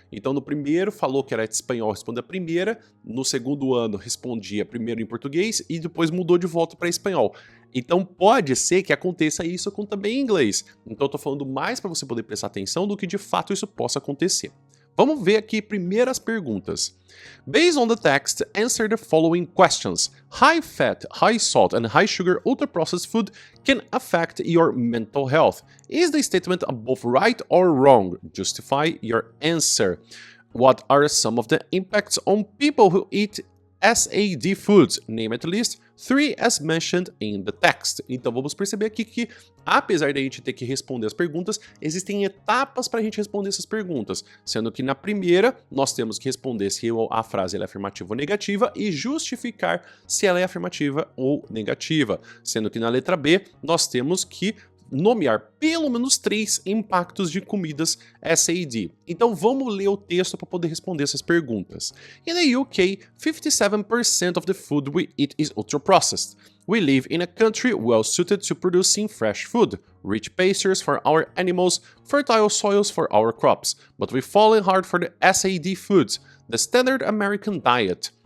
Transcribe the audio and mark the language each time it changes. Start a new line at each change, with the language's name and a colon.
Portuguese: Então no primeiro falou que era de espanhol, responde a primeira, no segundo ano respondia primeiro em português e depois mudou de volta para espanhol. Então pode ser que aconteça isso com também em inglês. Então eu tô falando mais para você poder prestar atenção do que de fato isso possa acontecer. Vamos ver aqui primeiras perguntas.
English: Based on the text, answer the following questions. High fat, high salt, and high sugar ultra-processed food can affect your mental health. Is the statement both right or wrong? Justify your answer. What are some of the impacts on people who eat SAD foods? Name at least 3 as mentioned in the text.
Portuguese: Então vamos perceber aqui que, apesar de a gente ter que responder as perguntas, existem etapas para a gente responder essas perguntas, sendo que na primeira nós temos que responder se a frase é afirmativa ou negativa e justificar se ela é afirmativa ou negativa, sendo que na letra B nós temos que nomear pelo menos 3 impactos de comidas SAD. Então vamos ler o texto para poder responder essas perguntas.
English: In the UK, 57% of the food we eat is ultra-processed. We live in a country well suited to producing fresh food, rich pastures for our animals, fertile soils for our crops, but we've fallen hard for the SAD foods, the standard American diet.